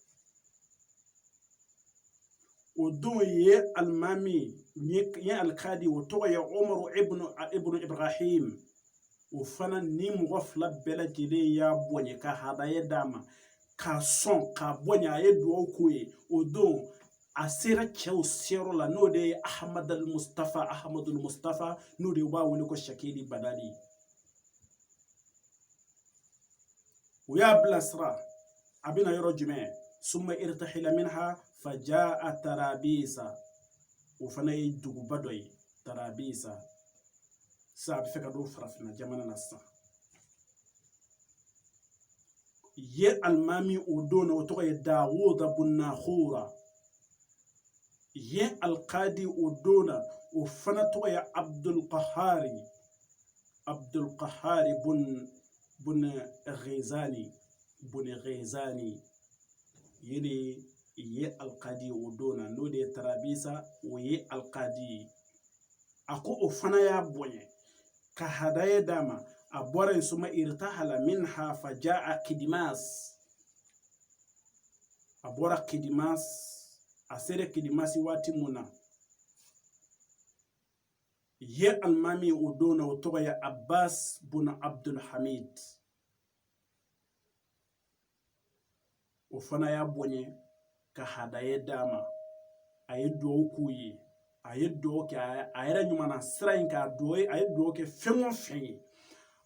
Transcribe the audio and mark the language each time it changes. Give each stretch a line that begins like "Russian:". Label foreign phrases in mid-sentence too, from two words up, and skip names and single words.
Bambara: o don ye alimami ye alkadi o tɔgɔ ye Umaru ibn Ibrahim o fana ni mɔgɔ fila bɛɛ lajɛlen y'a bonya ka hadaye d'a ma k'a sɔn k'a bonya a ye duwawu k'o ye o don a sera cɛw seyɔrɔ la n'o de ye Ahmadul Mustafa n'o de b'a wele ko Shakili Badali o y'a bilasira a bɛna yɔrɔ jumɛn
Arabic: ثم ارتحل منها فجاء
Bambara: Tarabisa o fana ye duguba dɔ ye Tarabisa sa a bɛ fɛ ka don farafinna jamana na sisan ye alimami o don na o tɔgɔ ye Dawuda bun Nahura ye alkadi o don na o fana tɔgɔ ye Abdul Qahari bun Ghizani ye de ye alkadi o don na n'o de ye Tarabisa o ye alkadi a ko o fana y'a bonya ka hadaye d'a ma a bɔra yen
Arabic: ثم ارتحل منها فجاء
Bambara: Kidimas a bɔra Kidimas a sera Kidimasi waati mun na ye alimami o don na o tɔgɔ ye Abbas bun Abdul Hamid o fana y'a bonya ka hadaye d'a ma a ye duwawu k'u ye a ye duwawu kɛ a yɛrɛ ɲuman na sira in k'a duwawu a ye duwawu kɛ fɛn o fɛn ye